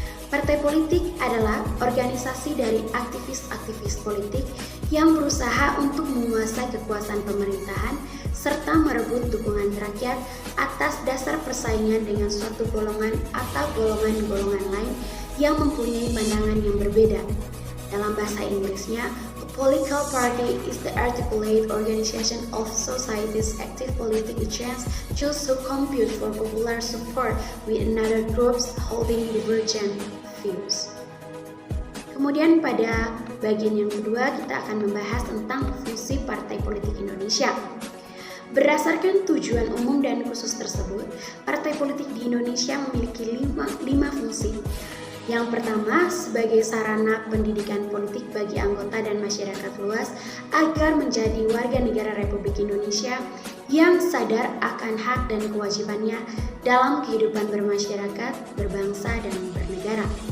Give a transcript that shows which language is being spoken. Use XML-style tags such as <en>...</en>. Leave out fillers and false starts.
<id>Partai politik adalah organisasi dari aktivis-aktivis politik yang berusaha untuk menguasai kekuasaan pemerintahan serta merebut dukungan rakyat atas dasar persaingan dengan suatu golongan atau golongan-golongan lain yang mempunyai pandangan yang berbeda. Dalam bahasa Inggrisnya,</id> <en>political party is the articulate organization of society's active political agents choose to compete for popular support with another groups holding divergent views.</en> <id>Kemudian pada bagian yang kedua kita akan membahas tentang fungsi partai politik Indonesia. Berdasarkan tujuan umum dan khusus tersebut, partai politik di Indonesia memiliki lima fungsi. Yang pertama, sebagai sarana pendidikan politik bagi anggota dan masyarakat luas agar menjadi warga negara Republik Indonesia yang sadar akan hak dan kewajibannya dalam kehidupan bermasyarakat, berbangsa, dan bernegara.</id>